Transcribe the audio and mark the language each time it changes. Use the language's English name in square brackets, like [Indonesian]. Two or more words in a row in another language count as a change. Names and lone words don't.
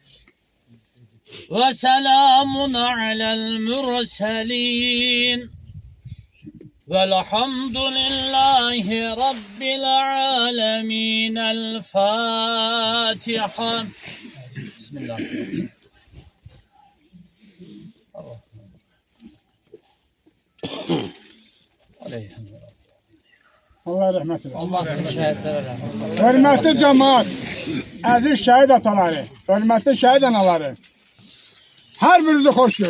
[Arabic] وسلام على المرسلين والحمد لله رب العالمين الفاتحة بسم الله [Turkish] Allah rahmet eylesin. Allah şehitler Hürmetli cemaat, aziz şehit ataları, hürmetli şehit anaları, her birinizi hoş gördüm.